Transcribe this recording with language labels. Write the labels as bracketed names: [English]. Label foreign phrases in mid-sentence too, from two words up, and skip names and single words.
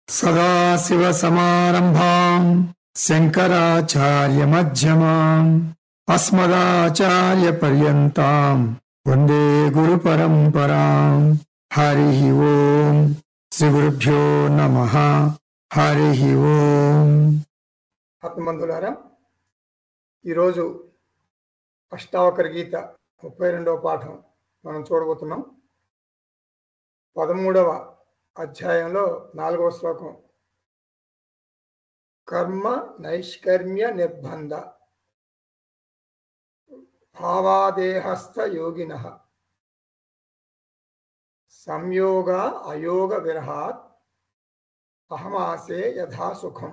[Sanskrit] सदाशिवसमारम्भां शङ्कराचार्यमध्यमाम् अस्मदाचार्यपर्यन्तां वन्दे गुरुपरम्पराम्। हरिः ओम्। श्रीगुरुभ्यो नमः। हरिः ओम्। [Telugu] ఆత్మబంధులారా, ఈరోజు అష్టావకర గీత 32వ పాఠం మనం చూడబోతున్నాం. 13వ అధ్యాయంలో 4వ శ్లోకం. [Sanskrit] కర్మ నైష్కర్మ్య నిర్బంధ భావాదేహస్థ యోగినః సంయోగ అయోగ విరహాత్ అహమాసే యథా సుఖం.